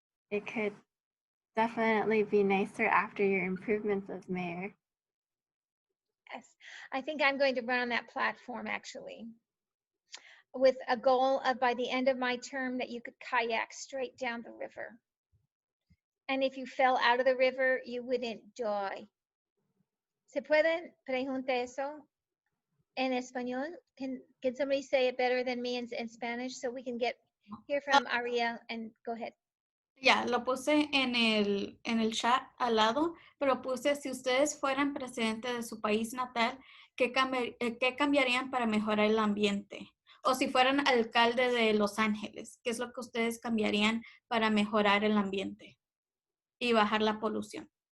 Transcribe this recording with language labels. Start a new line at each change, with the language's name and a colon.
English: It could definitely be nicer after your improvements as mayor. Yes, I think I'm going to run on that platform actually, with a goal of by the end of my term that you could kayak straight down the river. And if you fell out of the river, you wouldn't die.
Spanish: ¿Se puede preguntar eso en español?
English: Can somebody say it better than me in Spanish so we can hear from Ariel, and go ahead.
Spanish: Ya, lo puse en el chat al lado, pero puse si ustedes fueran presidente de su país natal, ¿qué cambiarían para mejorar el ambiente? O si fueran alcalde de Los Ángeles, ¿qué es lo que ustedes cambiarían para mejorar el ambiente y bajar la polución?